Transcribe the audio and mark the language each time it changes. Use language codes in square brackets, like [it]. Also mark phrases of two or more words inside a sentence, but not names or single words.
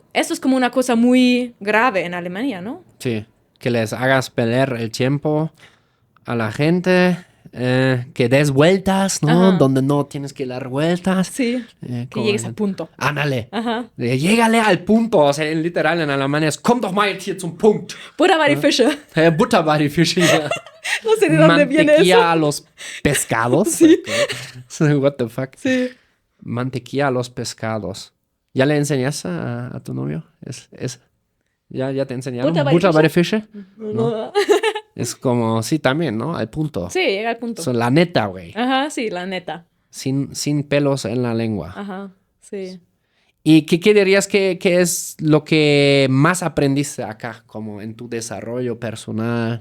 [es] Esto es como una cosa muy grave en Alemania, ¿no? Sí, que les hagas perder el tiempo a la gente, que des vueltas, ¿no? Ajá. Donde no tienes que dar vueltas. Sí, que llegues al punto. Ándale. Ajá. Llégale al punto. O sea, literal en Alemania es, [de] komm doch mal jetzt hier zum Punkt. Butter bei die Fische. Butter bei die Fische. Ja. [es] No sé de dónde viene eso. Mantequilla a los pescados. Sí. [en] What the fuck. [es] Sí. Mantequilla a los pescados. ¿Ya le enseñas a tu novio? ¿Ya te enseñaron? [de] Butter bei die Fische? [es] No. Es como, sí, también, ¿no? Al punto. Sí, llega al punto. So, la neta, güey. Ajá, sí, la neta. Sin pelos en la lengua. Ajá, sí. ¿Y qué dirías que es lo que más aprendiste acá, como en tu desarrollo personal?